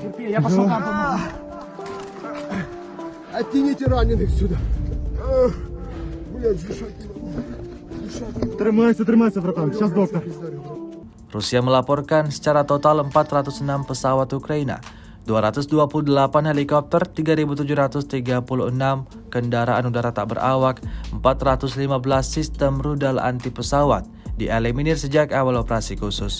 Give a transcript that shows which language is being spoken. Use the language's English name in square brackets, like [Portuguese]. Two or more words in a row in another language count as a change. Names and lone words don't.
[Russian] Я пошел вам помогу. Оттяните раненых сюда. Блядь, дышать не могу. Тримайся, братан. Сейчас доктор. [Indonesian] Rusia melaporkan secara total 406 pesawat Ukraina, 228 helikopter, 3.736 kendaraan udara tak berawak, 415 sistem rudal anti pesawat dieliminir sejak awal operasi khusus.